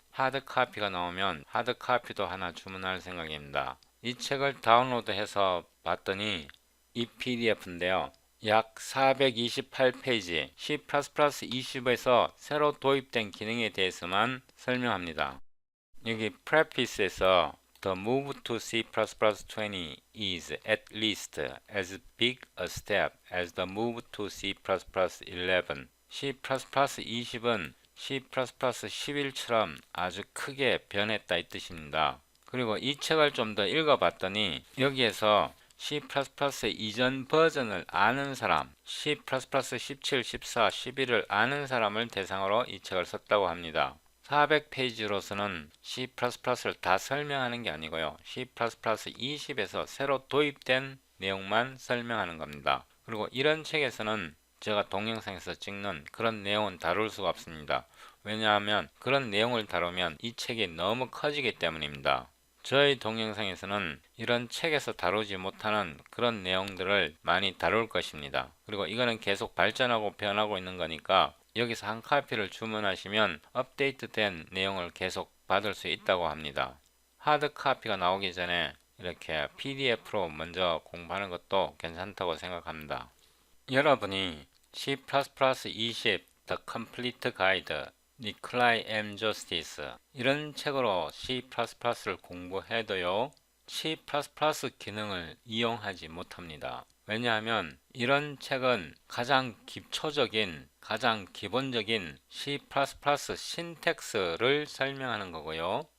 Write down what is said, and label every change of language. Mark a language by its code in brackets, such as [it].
[ko] 하드 카피가 나오면 하드 카피도 하나 주문할 생각입니다. 이 책을 다운로드해서 봤더니 이 PDF인데요. 약 428페이지 C++ 20에서 새로 도입된 기능에 대해서만 설명합니다. 여기 preface에서 [en] The move to C++20 is at least as big a step as the move to C++11. [ko] C++ 20은 C++ 11처럼 아주 크게 변했다 이 뜻입니다. 그리고 이 책을 좀 더 읽어봤더니 여기에서 C++ 이전 버전을 아는 사람, C++ 17, 14, 11을 아는 사람을 대상으로 이 책을 썼다고 합니다. 400페이지로서는 C++를 다 설명하는 게 아니고요. C++ 20에서 새로 도입된 내용만 설명하는 겁니다. 그리고 이런 책에서는 제가 동영상에서 찍는 그런 내용은 다룰 수가 없습니다. 왜냐하면 그런 내용을 다루면 이 책이 너무 커지기 때문입니다. 저희 동영상에서는 이런 책에서 다루지 못하는 그런 내용들을 많이 다룰 것입니다. 그리고 이거는 계속 발전하고 변하고 있는 거니까 여기서 한 카피를 주문하시면 업데이트된 내용을 계속 받을 수 있다고 합니다. 하드 카피가 나오기 전에 이렇게 PDF로 먼저 공부하는 것도 괜찮다고 생각합니다. 여러분이 C++ 20 The Complete Guide 니콜라이 M. 조스티스 이런 책으로 C++를 공부해도요 C++ 기능을 이용하지 못합니다. 왜냐하면 이런 책은 가장 기초적인 가장 기본적인 C++ 신텍스를 설명하는 거고요.